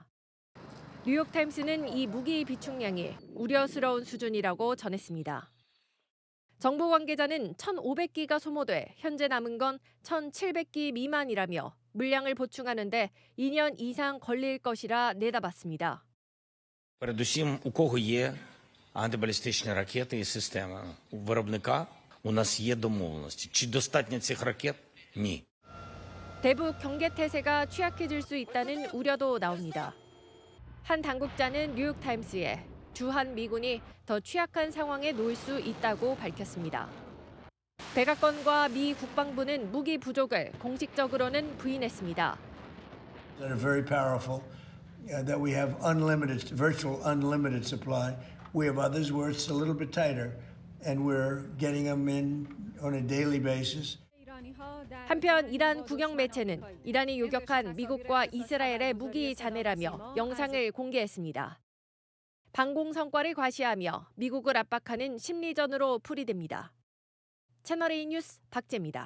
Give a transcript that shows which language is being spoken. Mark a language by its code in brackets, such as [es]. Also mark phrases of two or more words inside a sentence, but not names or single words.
[ko] 뉴욕타임스는 이 무기 비축량이 우려스러운 수준이라고 전했습니다. 정부 관계자는 1,500기가 소모돼 현재 남은 건 1,700기 미만이라며 물량을 보충하는 데 2년 이상 걸릴 것이라 내다봤습니다. [uk] Передусім, у кого є антибалістичні ракети і система у виробника, у нас є домовленості. Чи достатньо цих ракет? Ні. [ko] 대북 경계 태세가 취약해질 수 있다는 우려도 나옵니다. 한 당국자는 뉴욕타임스에 주한 미군이 더 취약한 상황에 놓일 수 있다고 밝혔습니다. 백악관과 미 국방부는 무기 부족을 공식적으로는 부인했습니다. [en] That are very powerful, that we have unlimited, virtual unlimited supply. We have others where it's a little bit tighter, and we're getting them in on a daily basis. [ko] 한편 이란 국영 매체는 이란이 요격한 미국과 이스라엘의 무기 잔해라며 영상을 공개했습니다. 방공 성과를 과시하며 미국을 압박하는 심리전으로 풀이됩니다. 채널A 뉴스 박재입니다.